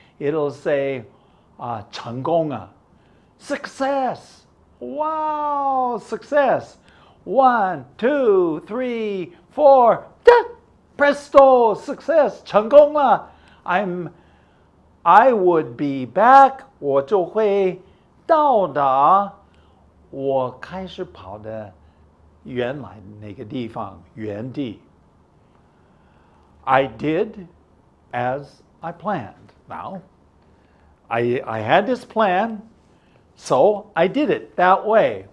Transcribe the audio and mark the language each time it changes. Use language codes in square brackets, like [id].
[en] It'll say, [zh] 成功了, [en] success. Wow, success. 1, 2, 3, 4, presto, success, [zh] 成功了. [en] I would be back. [zh] 我就会到达我开始跑的原来那个地方，原地。 [en] I did as I planned. Now, I had this plan, so I did it that way.